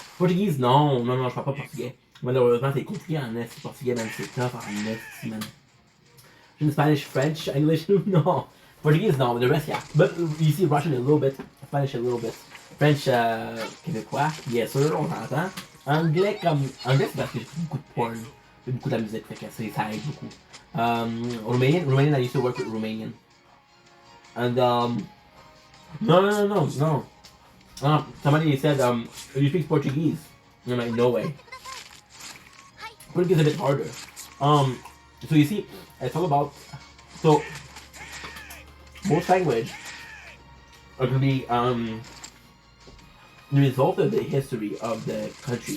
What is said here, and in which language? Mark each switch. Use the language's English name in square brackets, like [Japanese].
[French] Portuguese, non, je parle pas portugais. Malheureusement, c'est compliqué en est. Portugais, man, c'est tough en est, man. [English] Spanish, French, English, no. Portuguese, no, but the rest, yeah. But you see Russian a little bit, Spanish a little bit. [French] French, québécois, bien sûr, on s'entend. Anglais, c'est parce que j'ai beaucoup de porn, j'ai beaucoup de la musique, fait que ça aide beaucoup. [English] Romanian, I used to work with Romanian. And, no. Somebody said, do you speak Portuguese? And I'm like, no way. Portuguese is a bit harder. So you see, it's all about, so most language are going to be the result of the history of the country.